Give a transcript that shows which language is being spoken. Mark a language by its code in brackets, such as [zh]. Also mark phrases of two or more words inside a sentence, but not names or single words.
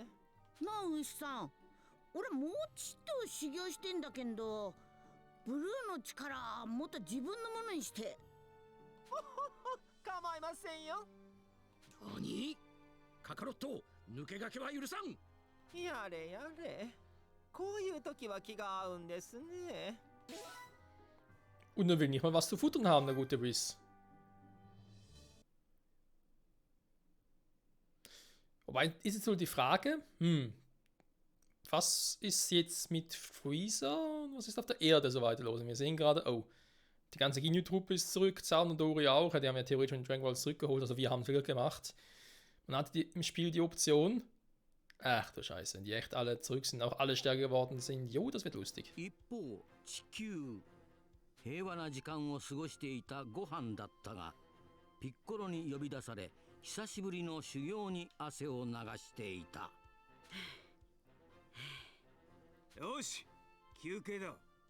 [ja] なあ、牛さん。俺もうちっと修行してんだけど、 ブルーの力もっと自分のものにして。構いませんよ。何？カカロット、抜け駆けは許さん。やれやれ。こういう時は気が合うんですね。 [de] Und er will nicht mal was zu futtern haben, der gute Whis. Wobei, ist jetzt wohl die Frage, was ist jetzt mit Freezer und was ist auf der Erde so weiter los? Und wir sehen gerade, oh, die ganze Ginyu-Truppe ist zurück, Zaun und Dori auch, die haben ja theoretisch schon Dragon Ball zurückgeholt, also wir haben viel gemacht. Man hatte im Spiel die Option, ach du Scheiße, wenn die echt alle zurück sind, auch alle stärker geworden sind, jo, das wird lustig. [ja] 一方地球平和な時間を過ごしていたご飯だったが、ピッコロに呼び出され久しぶりの修行に汗を流していた。よし、休憩だ。